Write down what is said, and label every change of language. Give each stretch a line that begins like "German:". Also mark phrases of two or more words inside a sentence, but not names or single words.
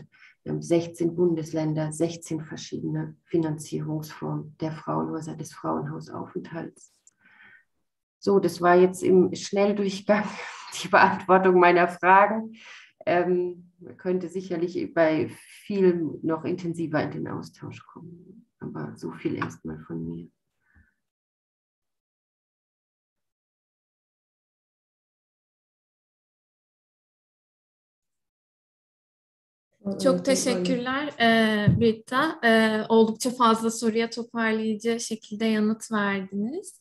German: Wir haben 16 Bundesländer, 16 verschiedene Finanzierungsformen der Frauenhäuser, des Frauenhausaufenthalts. So, das war jetzt im Schnelldurchgang die Beantwortung meiner Fragen. Man könnte sicherlich bei vielen noch intensiver in den Austausch kommen. Aber so viel erstmal von mir.
Turkish: Çok teşekkürler Britta. Oldukça fazla soruya toparlayıcı şekilde yanıt verdiniz.